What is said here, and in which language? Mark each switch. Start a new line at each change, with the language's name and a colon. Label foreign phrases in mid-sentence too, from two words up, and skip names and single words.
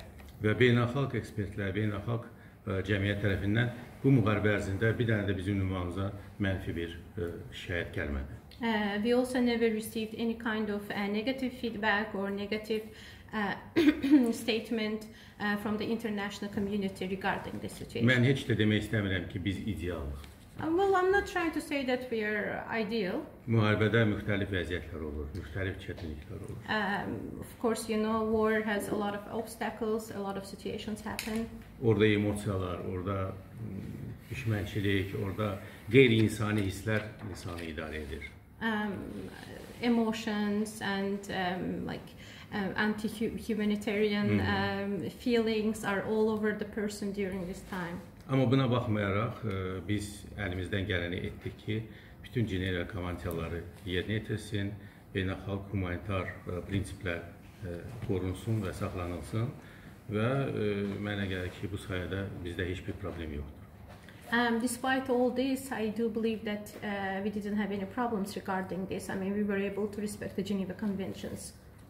Azerbaijani: Və beynəlxalq ekspertlər, beynəlxalq cəmiyyət tərəfindən bu müharibə ərzində bir dənə də bizim ünvanımıza mənfi bir şikayət gəlmədi.
English: We also never received any kind of negative feedback or negative statement from the international community regarding this situation.
Azerbaijani: Mən heç də demək istəmirəm ki, biz idealıq.
English: Well, I'm not trying to say that we are ideal.
Azerbaijani: Müharibədə müxtəlif vəziyyətlər olur, müxtəlif çətinliklər olur.
English: Of course, you know, war has a lot of obstacles, a lot of situations happen.
Azerbaijani: Orada emosiyalar, orada düşmənçilik, orada qeyri-insani hisslər insanı idarə edir.
English: Emotions and anti-humanitarian feelings are all over the person during this time.
Azerbaijani: Amma buna baxmayaraq biz əlimizdən gələni etdik ki, bütün Cenevre konvensiyaları yerinə yetirsin, beynəlxalq humanitar prinsiplər qorunsun və saxlanılsın və mənə gəlir ki, bu sayədə bizdə heç bir problem yoxdur.
English: Despite all this, I do believe that we didn't have any problems regarding this. I mean, we were able to respect the Geneva Conventions.